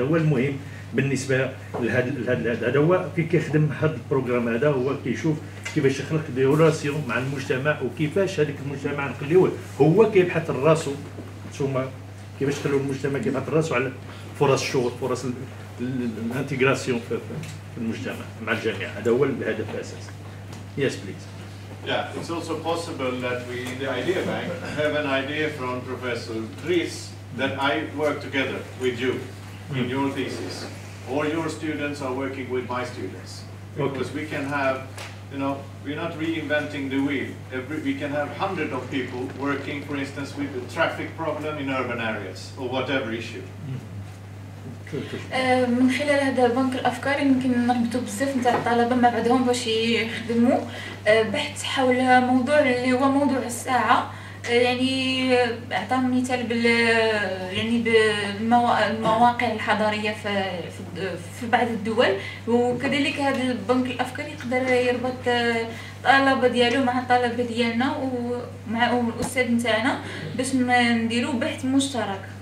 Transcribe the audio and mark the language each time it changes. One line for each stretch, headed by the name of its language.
Arabic: هذا هو المهم بالنسبه لهذا. هذا هو كي كيخدم هذا البروغرام، هذا هو كيشوف كيفاش يخلق دي ريلاسيون مع المجتمع وكيفاش هذاك المجتمع نخليوه هو كيبحث راسو. ثم كيفاش نخليو المجتمع كيبحث راسو على فرص الشغل، فرص الانتجراسيون في المجتمع مع الجامعة. هذا هو الهدف الأساسي.
English: Yes, please. Yeah, it's also possible that we, in the Idea Bank, have an idea from Professor Dries that I work together with you in your thesis, or your students are working with my students, because we can have, you know, we're not reinventing the wheel. We can have hundreds of people working, for instance, with the traffic problem in urban areas or whatever issue.
Arabic: من خلال هذا بنك الافكار يمكن نربطوا بزاف نتاع الطلبه مع بعضهم باش يخدموا بحث حول موضوع اللي هو موضوع الساعه. يعني اعطى مثال يعني بالمواقع الحضاريه في بعض الدول، وكذلك هذا البنك الافكار يقدر يربط الطلبه ديالو مع الطلبه ديالنا ومع الاستاذ نتاعنا باش نديروا بحث مشترك.